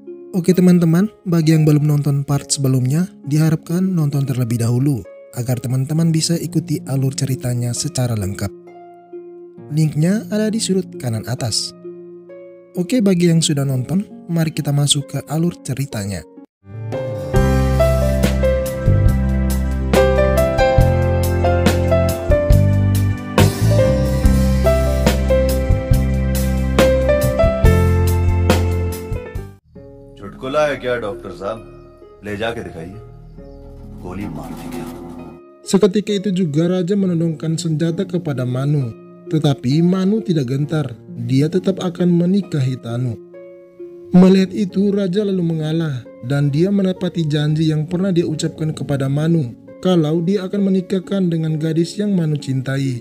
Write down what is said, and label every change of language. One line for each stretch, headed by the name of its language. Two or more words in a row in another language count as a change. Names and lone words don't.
Indonesian: Oke teman-teman, bagi yang belum nonton part sebelumnya, diharapkan nonton terlebih dahulu agar teman-teman bisa ikuti alur ceritanya secara lengkap. Linknya ada di sudut kanan atas. Oke, bagi yang sudah nonton, mari kita masuk ke alur ceritanya.
Hindi: चुटकुला है क्या डॉक्टर साहब? ले जाके दिखाइए. गोली मार देंगे.
Indonesian: Seketika itu juga raja menodongkan senjata kepada Manu. Tetapi Manu tidak gentar, dia tetap akan menikahi Tanu. Melihat itu raja lalu mengalah dan dia menepati janji yang pernah dia ucapkan kepada Manu kalau dia akan menikahkan dengan gadis yang Manu cintai.